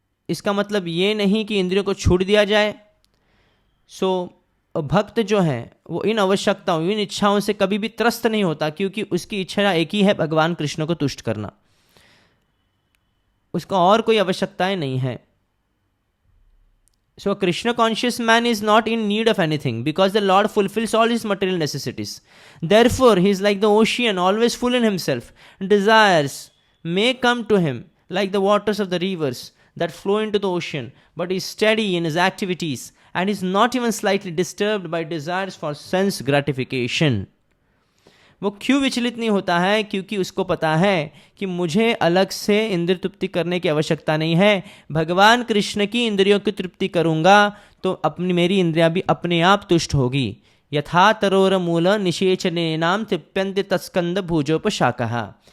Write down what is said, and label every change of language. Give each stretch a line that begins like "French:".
Hindi: इसका मतलब ये नहीं कि इंद्रियों को छूट दिया जाए। सो भक्त जो है वो इन आवश्यकताओं, इन इच्छाओं से कभी भी त्रस्त नहीं होता, क्योंकि उसकी इच्छा एक ही है, भगवान कृष्ण को तुष्ट करना, उसका और कोई आवश्यकताएं नहीं है।
English: So a Krishna conscious man is not in need of anything because the Lord fulfills all his material necessities. Therefore, he is like the ocean, always full in himself. Desires may come to him like the waters of the rivers that flow into the ocean, but he is steady in his activities and is not even slightly disturbed by desires for sense gratification.
Hindi: वो क्यों विचलित नहीं होता है? क्योंकि उसको पता है कि मुझे अलग से इंद्रिय तृप्ति करने की आवश्यकता नहीं है। भगवान कृष्ण की इंद्रियों की तृप्ति करूंगा तो अपनी मेरी इंद्रियां भी अपने आप तुष्ट होगी।
Sanskrit: यथा तरोर मूल निषेचने नाम तृप्यन्ते तत्स्कंद भुजोपशाकः।